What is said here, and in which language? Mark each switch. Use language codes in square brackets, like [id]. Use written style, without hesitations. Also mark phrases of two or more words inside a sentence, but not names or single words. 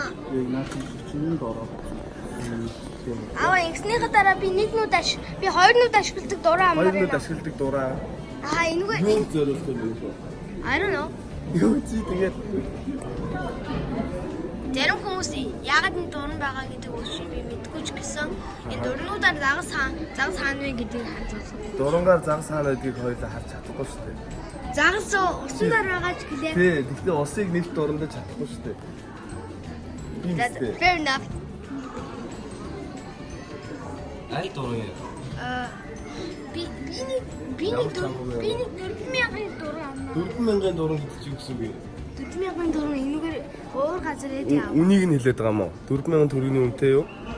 [mn] Наад чинь дороо. Ингэснийхээ дараа би би хоёр нүд ашигладаг дуран авмаар байна. Хоёр нүд ашигладаг дуран. Энэ зориултаа юм шүү. [en] I don't know. [mn] Юу чи тэгээд Зарим хүмүүс яагаад энэ дуран байгаа гэдэг үгшийг би мэдгүй ч гэсэн энэ дурнуудаар загас хаана вэ гэдгийг харж байна. дурангаар загас хаана гэдгийг хоёулаа харж чадахгүй шүү дээ. Загас усан дээр байгаа ч гэлээ. Тий, гэхдээ усыг нэг дурандаж чадахгүй шүү дээ. [en] Fair enough. [mn] Аль дуран юм? Би нэг 4000-ын дуран авмаа. 4000-ын дуран гэдэг чи гэсэн үг. 4000-ын дуран энэгээр өөр газар эдээ аваа. Үнийг нь хэлээд байгаа юм уу? 4000 төгрөгийн үнэтэй юу?